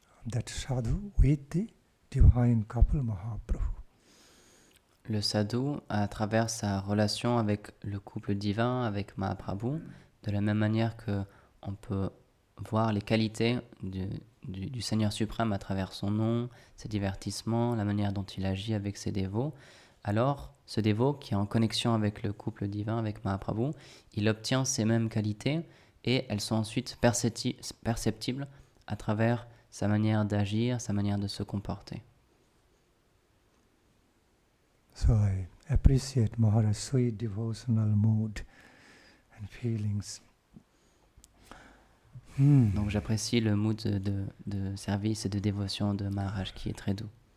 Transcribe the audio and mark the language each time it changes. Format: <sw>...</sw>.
<en>that sadhu with the divine couple Mahaprabhu.</en> <fr>Le sadhu, à travers sa relation avec le couple divin, avec Mahaprabhu, de la même manière que on peut voir les qualités du Seigneur suprême à travers son nom, ses divertissements, la manière dont il agit avec ses dévots, alors ce dévot qui est en connexion avec le couple divin, avec Mahaprabhu, il obtient ces mêmes qualités et elles sont ensuite perceptibles à travers sa manière d'agir, sa manière de se comporter.</fr> <en>So I appreciate Maharaj's sweet devotional mood and feelings.</en> <fr>Donc j'apprécie le mood de service et de dévotion de Maharaj qui est très doux.</fr>